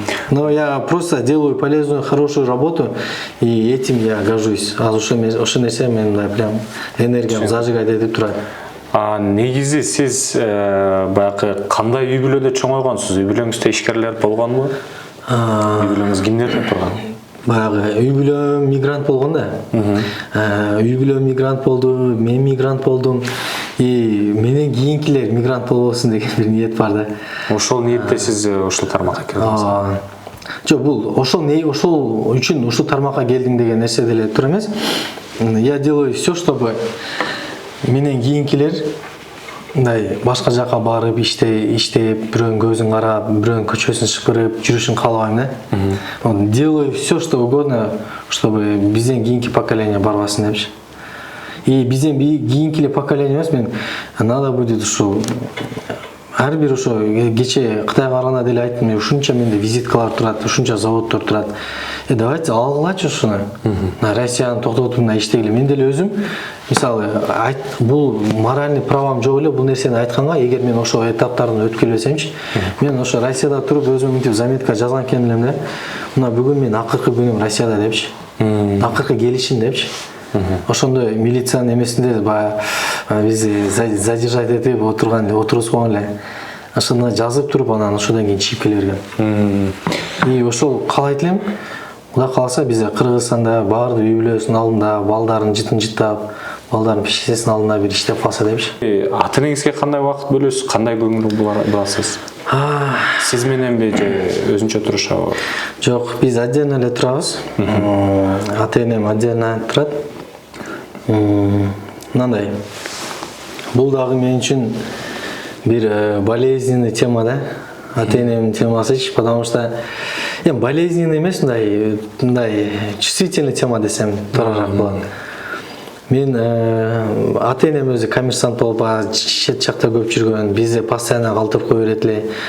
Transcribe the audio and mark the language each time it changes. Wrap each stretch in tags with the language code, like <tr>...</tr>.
<ru>Но я просто делаю полезную, хорошую работу, и этим я горжусь.</ru> <ky>А ошо нерсе мен мындай прям энергиям зажигать этип турат. Негизи сиз баягы кандай үй бүлөдө чоңойгонсуз? Үй бүлөңүздө ишкерлер болгонбу? Үй бүлөңүз кимдерден турган? Баягы үй бүлөм мигрант болгон да. Үй бүлөм мигрант болду, мен мигрант болдум. И менен кийинкилер мигрант болбосун деген бир ниет бар да. Ошол ниетте сиз ушул тармакка кирдиңиз. Жок, бул ошол үчүн ушул тармакка келдим деген нерсе деле туура эмес.</ky> <ru>Я делаю все, чтобы</ru> <ky>менен кийинкилер мындай башка жака барып иштеп, бирөөнүн көзүн карап, бирөөнүн көчөсүн шыпырып жүрүшүн каалабайм да.</ky> <ru>Делаю все, что угодно, чтобы</ru> <ky>бизден кийинки поколение барбасын депчи. И бизден кийинки поколение эмес, мен надо будет ушул ар бир ошо кече Кытайга барганда деле айттым, ушунча менде визиткалар турат, ушунча заводдор турат. Давайте алгылачы ушуну. Россияны токтотуп мына иштегиле. Мен деле өзүм мисалы бул моральный правам жок эле бул нерсени айтканга, эгер мен ошо этаптарын өтүп келбесемчи, мен ошо Россияда туруп өзүм мынтип заметка жазган экен элем да. Мына бүгүн мен акыркы күнүм Россияда депчи. Акыркы келишим депчи. Ошондо милициянын эмесинде баягы бизди задержать этип отургузгон эле. Ошондо жазып туруп анан ошодон кийин чыгып келе берген. И ошол каалайт элем. Кудай кааласа бизде Кыргызстанда баардык үй бүлөсүнүн алдында балдарын жытын жыттап, балдарын пешесинин алдында бир иштеп калса депчи. Ата энеңизге кандай убакыт бөлөсүз? Кандай көңүл бурасыз? Сиз мененби же өзүнчө турушабы? Жок, биз отдельно эле турабыз. Ата энем отдельно турат. Мындай. Бул дагы мен үчүн бир болезненный тема да. Ата энемдин темасычы, потому что болезненный эмес, мындай чувствительный тема десем туурараак болот. Мен ата энем өзү коммерсант болуп, чет жакта көп жүргөн, бизди постоянно калтырып кое берет эле.</ky>